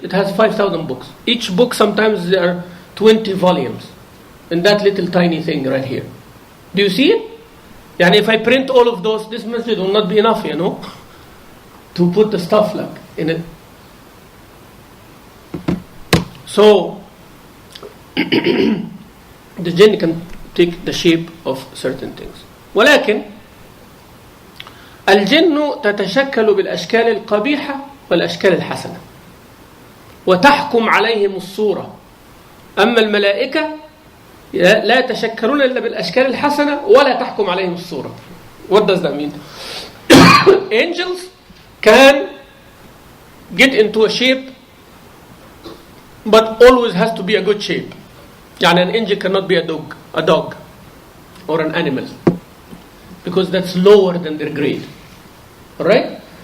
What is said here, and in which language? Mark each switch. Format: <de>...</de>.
<en>It has 5,000 books. Each book, sometimes there are 20 volumes in that little tiny thing right here. Do you see it? And if I print all of those, this masjid will not be enough, you know, to put the stuff like in it. So the jinn can take the shape of certain things.</en> <ar>ولكن الجن تتشكل بالأشكال القبيحة والأشكال الحسنة وتحكم عليهم الصورة. أما الملائكة لا يتشكلون إلا بالأشكال الحسنة ولا تحكم عليهم الصورة.</ar> <en>What does that mean? Angels can get into a shape, but always has to be a good shape. يعني an angel cannot be a dog or an animal, because that's lower than their grade. Alright?</en>